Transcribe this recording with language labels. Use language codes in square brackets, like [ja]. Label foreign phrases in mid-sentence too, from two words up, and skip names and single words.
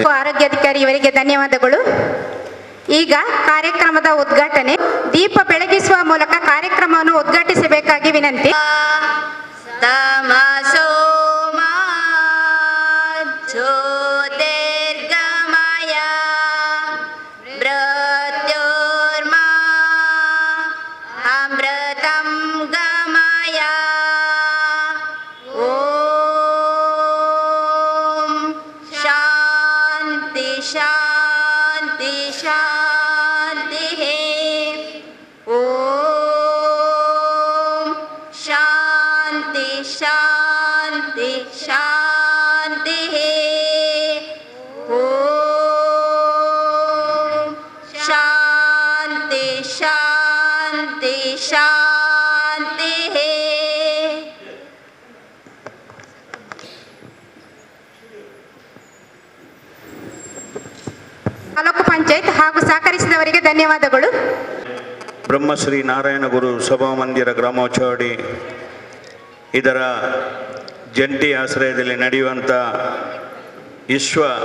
[kn] ಆರೋಗ್ಯಾಧಿಕಾರಿ ಇವರಿಗೆ ಧನ್ಯವಾದಗಳು. ಈಗ ಕಾರ್ಯಕ್ರಮದ ಉದ್ಘಾಟನೆ. ದೀಪ ಬೆಳಗಿಸುವ ಮೂಲಕ ಕಾರ್ಯಕ್ರಮವನ್ನು ಉದ್ಘಾಟಿಸಬೇಕಾಗಿ ವಿನಂತಿ. [sa] ತಮಸೋ ಮಾ ಜ್ಯೋತಿರ್ಗಮಯ ಮೃತ್ಯೋರ್ಮಾ ಅಮೃತಂ ಗಮಯ. ಓಂ ಶಾಂತಿ ಶಾಂತಿ ಶಾಂತಿ. ಓಂ ಶಾಂತಿ ಶಾಂತಿ ಶಾಂತಿ. ಓಂ ಶಾಂತಿ ಶಾಂತಿ ಶಾಂತಿ. [kn] ತಾಲೂಕು ಪಂಚಾಯತ್ ಹಾಗೂ ಸಹಕರಿಸಿದವರಿಗೆ ಧನ್ಯವಾದಗಳು. ಬ್ರಹ್ಮಶ್ರೀ ನಾರಾಯಣ ಗುರು ಸಭಾಮಂದಿರ ಗ್ರಾಮೋತ್ಸವಡಿ ಇದರ ಜಂಟಿ ಆಶ್ರಯದಲ್ಲಿ ನಡೆಯುವಂಥ ವಿಶ್ವ